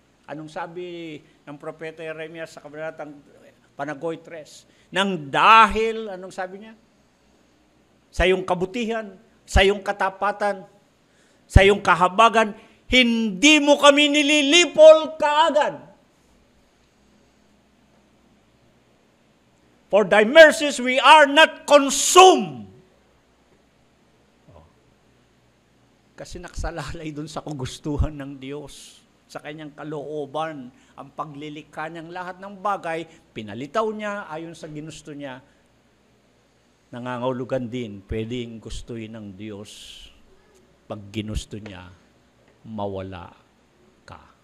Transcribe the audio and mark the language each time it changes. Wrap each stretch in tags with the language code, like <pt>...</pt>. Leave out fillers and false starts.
<tl>Anong sabi ng propeta Jeremias sa kabanatang Panagoy 3? Nang dahil, anong sabi niya? Sa iyong kabutihan, sa iyong katapatan, sa iyong kahabagan, hindi mo kami nililipol kaagad.</tl> <en>For thy mercies we are not consumed.</en> <tl>Kasi nakasalalay dun sa kagustuhan ng Diyos, sa kanyang kalooban, ang paglilikha niyang lahat ng bagay, pinalitaw niya ayon sa ginusto niya. Nangangahulugan din, pwedeng gustuhin ng Diyos pag ginusto niya, mawala ka.</tl>